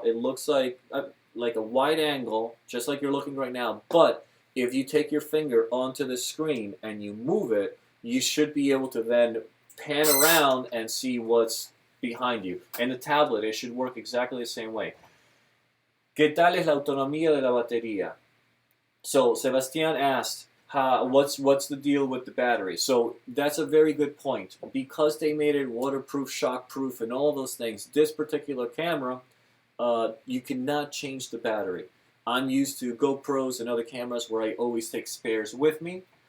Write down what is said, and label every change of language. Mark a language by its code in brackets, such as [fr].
[en] It looks like a wide angle, just like you're looking right now. But if you take your finger onto the screen and you move it, you should be able to then pan around and see what's behind you. And the tablet, it should work exactly the same way. [es] ¿Qué tal es la autonomía de la batería? [en] So Sebastian asked, what's the deal with the battery? So that's a very good point. Because they made it waterproof, shockproof, and all those things, this particular camera, you cannot change the battery. I'm used to GoPros and other cameras where I always take spares with me.